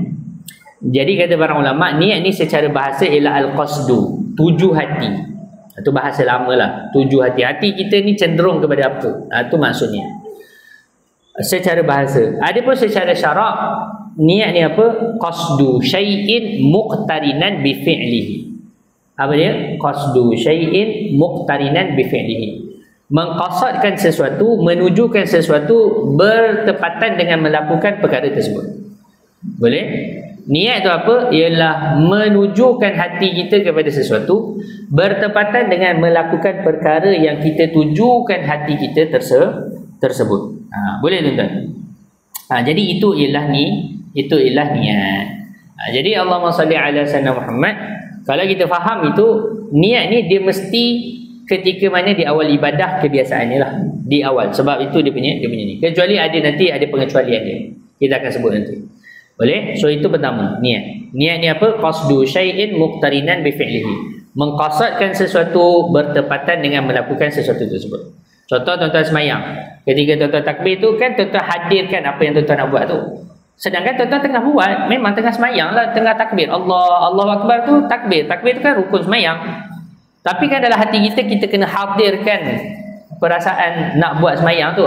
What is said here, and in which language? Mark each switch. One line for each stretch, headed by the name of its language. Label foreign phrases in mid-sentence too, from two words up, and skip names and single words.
Malay: Jadi kata para ulama, niat ni secara bahasa ialah al-qasdu, tuju hati. Itu bahasa lama lah, tuju hati. Hati kita ni cenderung kepada apa? Itu maksudnya secara bahasa. Adapun secara syarak, niat ni apa?
Arabic: Qasdu syai'in muqtarinan bi fi'lihi.
Malay: Apa dia?
Arabic: Qasdu syai'in muqtarinan bi fi'lihi.
Malay: Mengqasadkan sesuatu, menujukan sesuatu bertepatan dengan melakukan perkara tersebut. Boleh? Niat tu apa? Ialah menujukan hati kita kepada sesuatu bertepatan dengan melakukan perkara yang kita tujukan hati kita tersebut. Boleh tuan-tuan? Jadi itu ialah niat. Jadi
Arabic: Allahumma salli ala sayyidina Muhammad,
Malay: kalau kita faham itu, niat ni dia mesti ketika mana di awal ibadah kebiasaannya lah. Di awal. Sebab itu dia punya ni. Kecuali nanti ada pengecualian dia. Kita akan sebut nanti. Boleh? So itu pertama, niat. Niat ni apa?
Arabic: Qasdu syai'in muqtarinan bi fi'lihi.
Malay: Mengqasadkan sesuatu bertepatan dengan melakukan sesuatu tersebut. Contoh tuan-tuan semayang. Ketika tuan-tuan takbir tu kan tuan-tuan hadirkan apa yang tuan-tuan nak buat tu. Sedangkan tuan-tuan tengah buat, memang tengah semayang lah, tengah takbir.
Arabic: Allahu Akbar
Malay: tu takbir. Takbir tu kan rukun semayang. Tapi kan dalam hati kita kena hadirkan perasaan nak buat semayang tu.